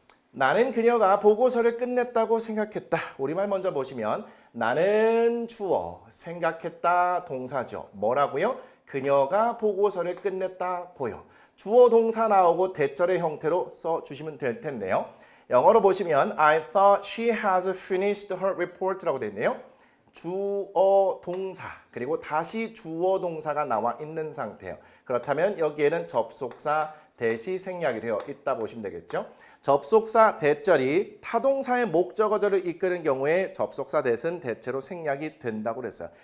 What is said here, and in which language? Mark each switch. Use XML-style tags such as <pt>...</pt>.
<ko>나는 그녀가 보고서를 끝냈다고 생각했다. 우리말 먼저 보시면 나는 주어, 생각했다 동사죠. 뭐라고요? 그녀가 보고서를 끝냈다고요. 주어 동사 나오고 대절의 형태로 써주시면 될 텐데요.</ko> <en>영어로 보시면 I thought she has finished her report라고 되어 있네요.</en> <ko>주어 동사 그리고 다시 주어 동사가 나와 있는 상태예요. 그렇다면 여기에는 접속사 대시 생략이 되어 있다 보시면 되겠죠. 접속사 대절이 타동사의 목적어절을 이끄는 경우에 접속사 대신 대체로 생략이 된다고 그랬어요.</ko>